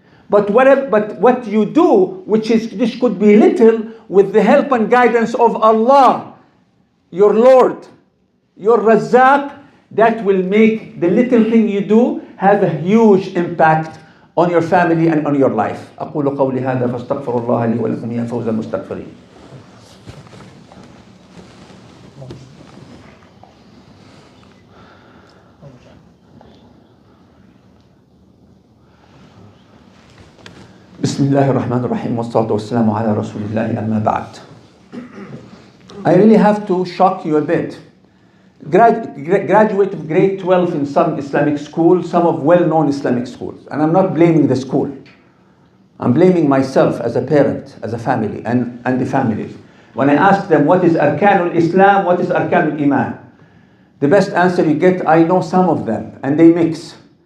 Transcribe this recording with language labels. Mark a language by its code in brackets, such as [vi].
[en] But what you do, this could be little, with the help and guidance of Allah, your Lord, your Razzaq, that will make the little thing you do have a huge impact on your family and on your life. [ar] أقول قولي هذا فاستغفر الله لي ولكم يا فوز المستغفرين. بسم الله الرحمن الرحيم والصلاة والسلام على رسول الله أما بعد. [en] I really have to shock you a bit. Graduate of grade 12 in some Islamic schools, some of well-known Islamic schools. And I'm not blaming the school. I'm blaming myself as a parent, as a family, and the families. When I ask them what is Arkanul Islam, what is Arkanul Iman, the best answer you get, I know some of them, and they mix.